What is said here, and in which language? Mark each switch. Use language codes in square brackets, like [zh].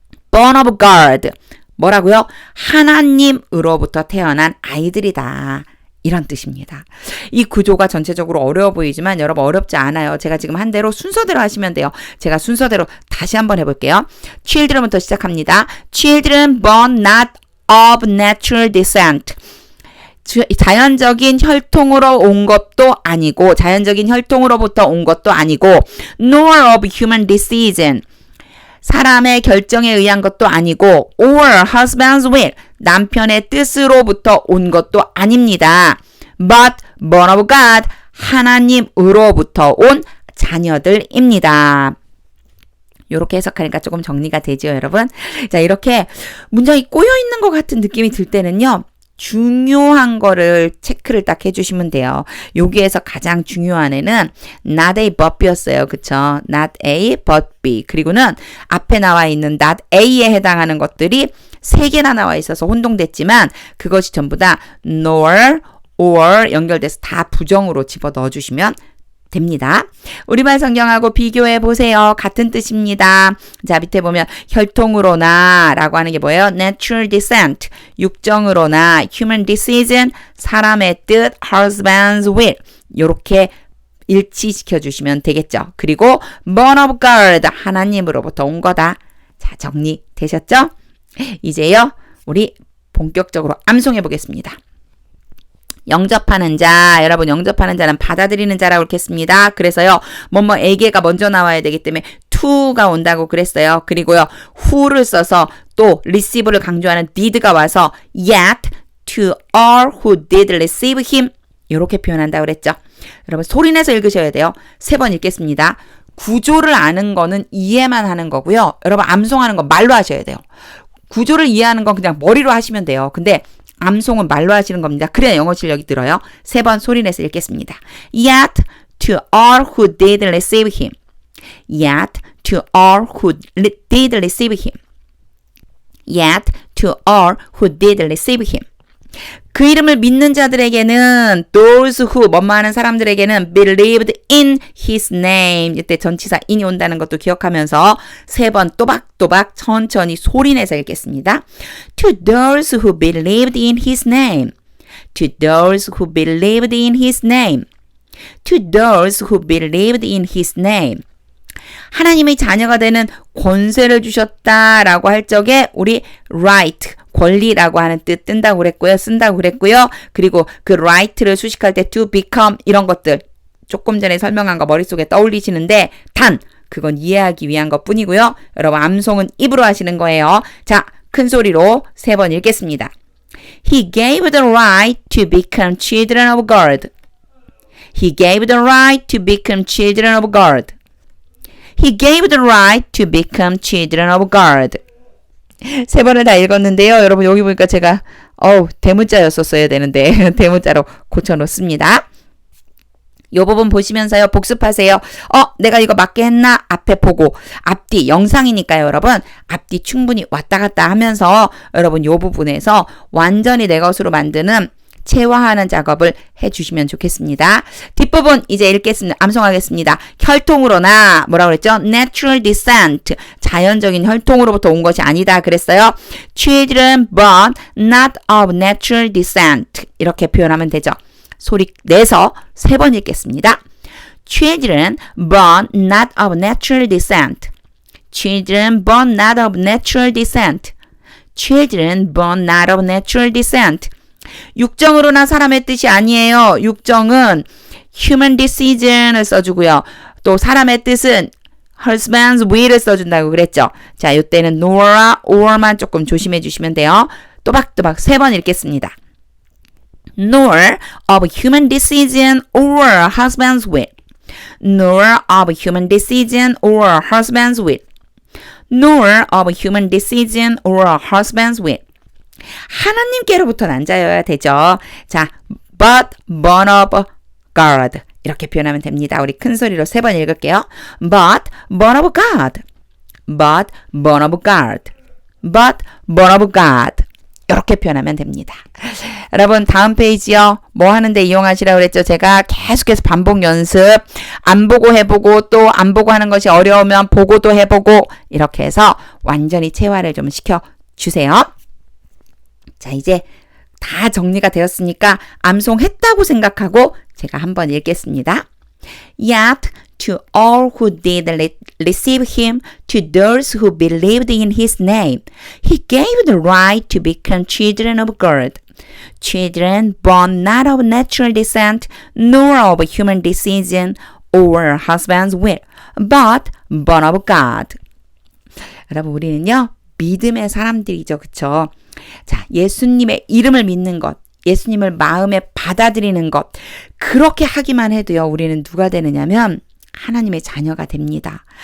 [en] born of God. [ko] 뭐라고요? 하나님으로부터 태어난 아이들이다. 이런 뜻입니다. 이 구조가 전체적으로 어려워 보이지만 여러분 어렵지 않아요. 제가 지금 한 대로 순서대로 하시면 돼요. 제가 순서대로 다시 한번 해볼게요. children부터 시작합니다. [en] Children born not of natural descent. [ko] 자연적인 혈통으로 온 것도 아니고 자연적인 혈통으로부터 온 것도 아니고 [en] nor of human decision. [ko] 사람의 결정에 의한 것도 아니고 [en] or husband's will. [ko] 남편의 뜻으로부터 온 것도 아닙니다. [en] But born of God. [ko] 하나님으로부터 온 자녀들입니다. 이렇게 해석하니까 조금 정리가 되죠, 여러분? 자, 이렇게 문장이 꼬여있는 것 같은 느낌이 들 때는요. 중요한 거를 체크를 딱 해주시면 돼요. 여기에서 가장 중요한 애는 not A but B였어요. 그쵸? not A but B. 그리고는 앞에 나와 있는 not A에 해당하는 것들이 3개나 나와 있어서 혼동됐지만 그것이 전부 다 nor, or 연결돼서 다 부정으로 집어넣어 주시면 됩니다. 우리말 성경하고 비교해 보세요. 같은 뜻입니다. 자, 밑에 보면 혈통으로나 라고 하는 게 뭐예요? [en] natural descent. [ko] 육정으로나 [en] human decision. [ko] 사람의 뜻 [en] husband's will. [ko] 요렇게 일치시켜 주시면 되겠죠. 그리고 [en] born of God. [ko] 하나님으로부터 온 거다. 자, 정리되셨죠? 이제요. 우리 본격적으로 암송해 보겠습니다. 영접하는 자, 여러분 영접하는 자는 받아들이는 자라고 그랬습니다. 그래서요, 뭐뭐에게가 먼저 나와야 되기 때문에 to가 온다고 그랬어요. 그리고요, who를 써서 또 receive를 강조하는 did가 와서 [en] yet to all who did receive him [ko] 이렇게 표현한다고 그랬죠. 여러분 소리내서 읽으셔야 돼요. 3번 읽겠습니다. 구조를 아는 거는 이해만 하는 거고요. 여러분 암송하는 건 말로 하셔야 돼요. 구조를 이해하는 건 그냥 머리로 하시면 돼요. 근데 암송은 말로 하시는 겁니다. 그래야 영어 실력이 들어요. 3번 소리내서 읽겠습니다. [en] Yet to all who did receive him. Yet to all who did receive him. Yet to all who did receive him. [ko] 그 이름을 믿는 자들에게는 [en] those who [ko] 뭐뭐 하는 사람들에게는 [en] believed in his name. [ko] 이때 전치사 in이 온다는 것도 기억하면서 3번 또박또박 천천히 소리내서 읽겠습니다. [en] To those who believed in his name. To those who believed in his name. To those who believed in his name. [ko] 하나님의 자녀가 되는 권세를 주셨다라고 할 적에 우리 right, 권리라고 하는 뜻 쓴다고 그랬고요. 그리고 그 right를 수식할 때 [en] to become [ko] 이런 것들 조금 전에 설명한 거 머릿속에 떠올리시는데 단 그건 이해하기 위한 것 뿐이고요. 여러분 암송은 입으로 하시는 거예요. 자, 큰 소리로 3번 읽겠습니다. [en] He gave the right to become children of God. He gave the right to become children of God. He gave the right to become children of God. [ko] 3번을 다 읽었는데요. 여러분 여기 보니까 제가 대문자였었어야 되는데 대문자로 고쳐놓습니다. 이 부분 보시면서요. 복습하세요. 내가 이거 맞게 했나? 앞에 보고 앞뒤 영상이니까요. 여러분 앞뒤 충분히 왔다 갔다 하면서 여러분 이 부분에서 완전히 내 것으로 만드는 체화하는 작업을 해주시면 좋겠습니다. 뒷부분 이제 읽겠습니다. 암송하겠습니다. 혈통으로나 뭐라고 그랬죠? [en] Natural descent. [ko] 자연적인 혈통으로부터 온 것이 아니다 그랬어요. [en] Children born not of natural descent. [ko] 이렇게 표현하면 되죠. 소리 내서 3번 읽겠습니다. [en] Children born not of natural descent. Children born not of natural descent. Children born not of natural descent. [ko] 육정으로나 사람의 뜻이 아니에요. 육정은 [en] human decision [ko] 을 써주고요. 또 사람의 뜻은 [en] husband's will [ko] 을 써준다고 그랬죠. 자, 이때는 nor와 or만 조금 조심해 주시면 돼요. 또박또박 3번 읽겠습니다. [en] nor of human decision or husband's will. nor of human decision or husband's will. nor of human decision or husband's will. [ko] 하나님께로부터 난 자여야 되죠. 자, [en] but born of God [ko] 이렇게 표현하면 됩니다. 우리 큰 소리로 3번 읽을게요. [en] But born of God. But born of God. But born of God. [ko] 이렇게 표현하면 됩니다. 여러분 다음 페이지요. 뭐 하는데 이용하시라고 그랬죠? 제가 계속해서 반복 연습, 안 보고 해보고 또 안 보고 하는 것이 어려우면 보고도 해보고 이렇게 해서 완전히 체화를 좀 시켜주세요. 자, 이제 다 정리가 되었으니까 암송했다고 생각하고 제가 한번 읽겠습니다. [en] Yet to all who did receive him, to those who believed in his name, he gave the right to become children of God. Children born not of natural descent, nor of human decision or husband's will, but born of God. [ko] 여러분, 우리는요, 믿음의 사람들이죠. 그쵸? 자, 예수님의 이름을 믿는 것, 예수님을 마음에 받아들이는 것, 그렇게 하기만 해도요, 우리는 누가 되느냐면 하나님의 자녀가 됩니다.